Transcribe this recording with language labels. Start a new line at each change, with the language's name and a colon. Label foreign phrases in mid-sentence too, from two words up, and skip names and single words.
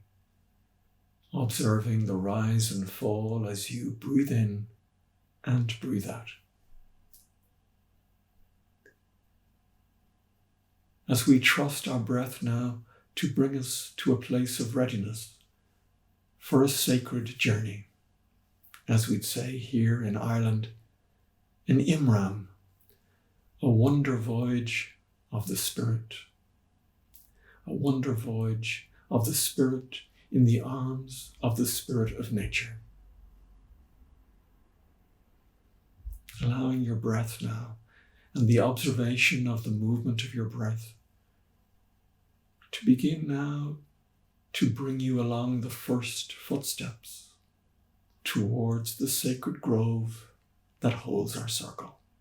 English: Observing the rise and fall as you breathe in and breathe out. As we trust our breath now to bring us to a place of readiness for a sacred journey, as we'd say here in Ireland, an imram, a wonder voyage of the spirit, a wonder voyage of the spirit in the arms of the spirit of nature. Allowing your breath now and the observation of the movement of your breath to begin now to bring you along the first footsteps towards the sacred grove that holds our circle.